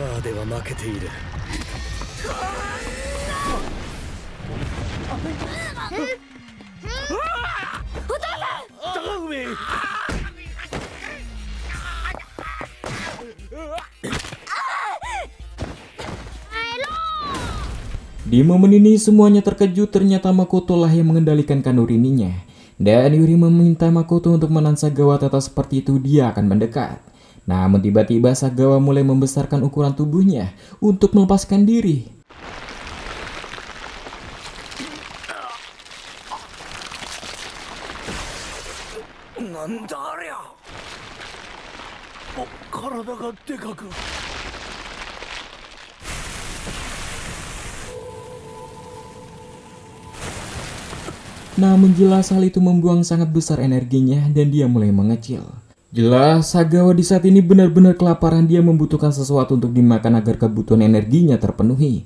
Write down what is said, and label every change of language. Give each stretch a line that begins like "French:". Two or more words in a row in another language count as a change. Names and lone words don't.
Japanese: ては負けている。高梅。
Indonesian: Di momen ini semuanya terkejut, ternyata Makoto lah yang mengendalikan Kanurininya. Dan Yuri meminta Makoto untuk menahan Sagawa, tetap seperti itu dia akan mendekat. Namun tiba-tiba Sagawa mulai membesarkan ukuran tubuhnya untuk melepaskan diri.
Japanese: なんだありゃ? 体がでかく。
Indonesian: Namun jelas hal itu membuang sangat besar energinya dan dia mulai mengecil. Jelas Sagawa di saat ini benar-benar kelaparan, dia membutuhkan sesuatu untuk dimakan agar kebutuhan energinya terpenuhi.